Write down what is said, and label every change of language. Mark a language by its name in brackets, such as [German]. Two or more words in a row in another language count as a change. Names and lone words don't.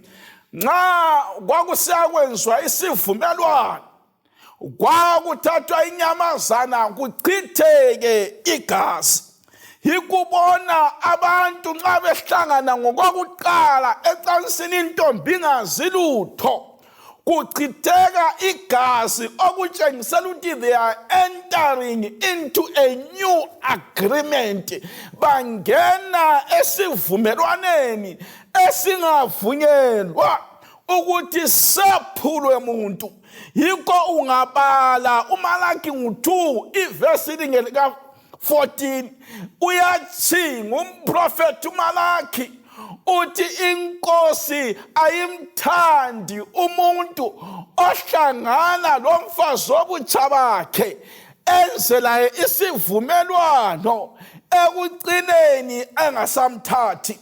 [North Ndebele] Nxa kwakusiyakwenziwa isivumelwano, kwakuthathwa inyamazana kuchitheke igazi. Yikubona abantu nxa behlangana ngokwakuqala ecansini intombi ingazi lutho, kuchitheka igazi okutshengisela ukuthi [English] they are entering into a new agreement. [North Ndebele] Bangena esivumelwaneni esingavunyelwa ukuthi sephulwe umuntu. Yikho ungabala uMalaki 2 ivesi lika 14 uyathi ngumprofeti uMalaki uthi inkosi ayimthandi umuntu ohlangana lomfazi wobutsha bakhe enze laye isivumelwano ekucineni engasamthathi.